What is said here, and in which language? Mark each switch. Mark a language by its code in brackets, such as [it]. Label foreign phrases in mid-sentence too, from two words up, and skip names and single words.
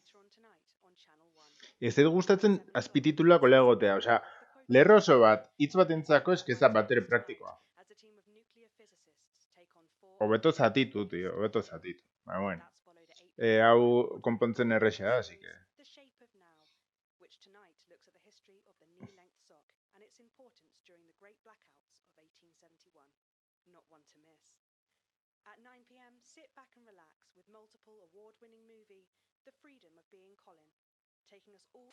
[eu] Ez dut gustatzen azpitituluak ola egotea, osea, lerro oso bat, hitz batentzako eskeza batere praktikoa. Hobeto zatitu, tío, hobeto zatitu. Ba, bueno. Hau konpontzen erresa da, [es] así que... [en] Not one to miss. At 9 p.m, sit back and relax with multiple award-winning movie, The Freedom of Being Colin, taking us all...